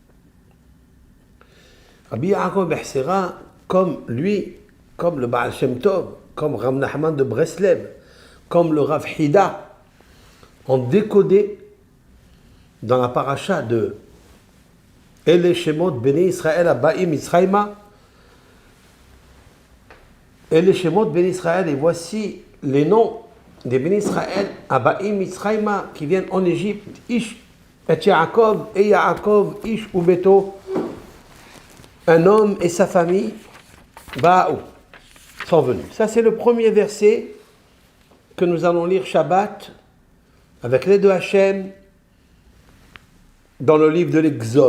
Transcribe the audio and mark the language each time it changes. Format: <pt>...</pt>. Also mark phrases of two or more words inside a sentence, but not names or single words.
<fr>Rabbi Yaakov Abehsera, comme lui, comme le Baal Shem Tov, comme Rav Nachman de Breslev, comme le Rav Hida, ont décodé dans la paracha de</fr> <he>אלה שמות בני ישראל הבאים מצרימה. אלה שמות בני ישראל,</he> <fr>et voici les noms des</fr> <he>בני ישראל הבאים מצרימה</he> <fr>qui viennent en Égypte.</fr> <he>איש את יעקב, את יעקב, איש וביתו,</he> <fr>un homme et sa famille,</fr> <he>Ba'ou,</he> <fr>sont venus. Ça, c'est le premier verset que nous allons lire Shabbat avec l'aide de Hachem dans le livre de l'Exode.</fr>